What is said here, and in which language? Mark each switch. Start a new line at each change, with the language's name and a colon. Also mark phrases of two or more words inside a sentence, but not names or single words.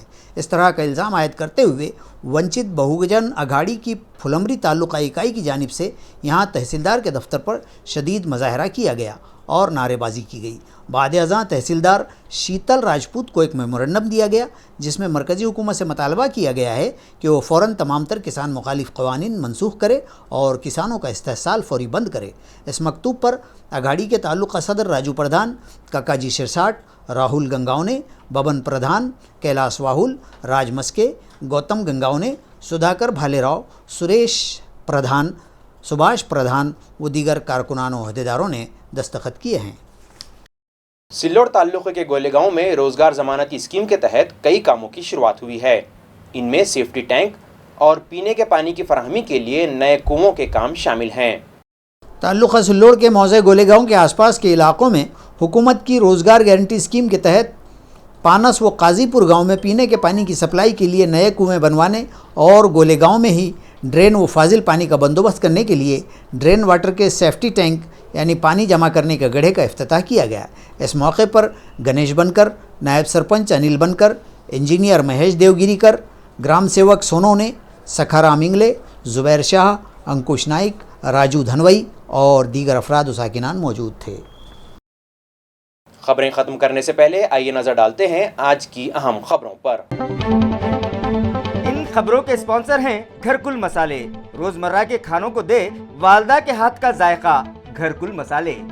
Urdu: اس طرح کا الزام عائد کرتے ہوئے ونچت بہوجن اگھاڑی کی پھلمری تعلقہ اکائی کی جانب سے یہاں تحصیلدار کے دفتر پر شدید مظاہرہ کیا گیا اور نعرے بازی کی گئی۔ بعد ازاں تحصیلدار شیتل راجپوت کو ایک میمورنڈم دیا گیا جس میں مرکزی حکومت سے مطالبہ کیا گیا ہے کہ وہ فوراً تمام تر کسان مخالف قوانین منسوخ کرے اور کسانوں کا استحصال فوری بند کرے۔ اس مکتوب پر اگھاڑی کے تعلقہ صدر راجو پردھان، کاکاجی شرساٹ، راہل گنگاونے، ببن پردھان، کیلاس واہل، راج مسکے، گوتم گنگاونے، سدھاکر بھالے راؤ، سریش پردھان، سبھاش پردھان و دیگر کارکنان و عہدیداروں نے دستخط کیے ہیں۔ سلوڑ تعلقے کے گولے گاؤں میں روزگار ضمانتی اسکیم کے تحت کئی کاموں کی شروعات ہوئی ہے۔ ان میں
English: safety tank
Urdu: اور پینے کے پانی کی فراہمی کے لیے نئے کنووں کے کام شامل ہیں۔ تعلقہ سلوڑ کے موضع گولے گاؤں کے آس پاس کے علاقوں میں حکومت کی روزگار گارنٹی اسکیم کے تحت پانس و قاضی پور گاؤں میں پینے کے پانی کی سپلائی کے لیے نئے کنویں بنوانے اور گولے گاؤں میں ہی ڈرین و فاضل پانی کا بندوبست کرنے کے لیے
English: drain water
Urdu: کے
English: safety tank
Urdu: یعنی پانی جمع کرنے کے گڑھے کا افتتاح کیا گیا۔ اس موقع پر گنیش بنکر، نائب سرپنچ انل بنکر، انجینئر مہیش دیوگیری گرام سیوک سونونے، سکھارام انگلے، زبیر شاہ، انکوش نائک، راجو دھنوئی اور دیگر افراد و ساکنان موجود تھے۔ خبریں ختم کرنے سے پہلے آئیے نظر ڈالتے ہیں آج کی اہم خبروں پر۔ ان خبروں کے اسپانسر ہیں گھرکل مسالے، روزمرہ کے کھانوں کو دے والدہ کے ہاتھ کا ذائقہ، گھرکل مسالے۔